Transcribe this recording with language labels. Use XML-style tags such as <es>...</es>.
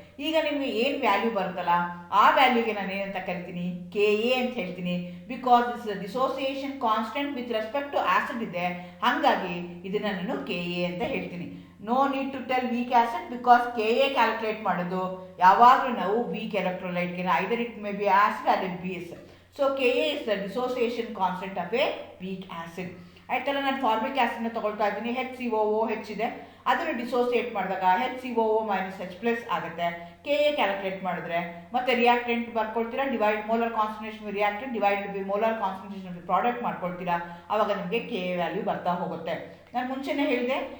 <kn>ಈಗ ನಿಮಗೆ ಏನು ವ್ಯಾಲ್ಯೂ ಬರುತ್ತಲ್ಲ ಆ ವ್ಯಾಲ್ಯೂಗೆ ನಾನು ಏನಂತ ಕರಿತೀನಿ, Ka ಅಂತ ಹೇಳ್ತೀನಿ.</kn> <en>because this dissociation constant with respect to acid</en> <kn>ಇದೆ, ಹಾಗಾಗಿ ಇದನ್ನು ನಾನು Ka ಅಂತ ಹೇಳ್ತೀನಿ.</kn> <en>no need to tell weak acid, because Ka calculate</en> <kn>ಮಾಡೋದು ಯಾವಾಗಲೂ ನಾವು</kn> <en>Weak ಎಲೆಕ್ಟ್ರೋಲೈಟ್ಗೆ either it may be acid or a base. So Ka is the dissociation constant of a weak acid.</en> <kn>ಆಯ್ತಲ್ಲ, ನಾನು ಫಾರ್ಮಿಕ್ ಆಸಿಡ್ನ ತೊಗೊಳ್ತಾ ಇದ್ದೀನಿ. HCOOH ಇದೆ, ಅದನ್ನು ಡಿಸೋಸಿಯೇಟ್ ಮಾಡಿದಾಗ HCOO- H+ ಆಗುತ್ತೆ. Ka ಕ್ಯಾಲ್ಕುಲೇಟ್ ಮಾಡಿದ್ರೆ ಮತ್ತೆ reactant ಬರ್ಕೊಳ್ತೀರಾ,</kn> <en>molar concentration reactant divided by molar concentration product</en> <kn>ಮಾಡ್ಕೊಳ್ತೀರಾ. ಆವಾಗ ನಿಮಗೆ Ka ವ್ಯಾಲ್ಯೂ ಬರ್ತಾ ಹೋಗುತ್ತೆ. ನಾನು ಮುಂಚೆನೇ ಹೇಳಿದೆ</kn>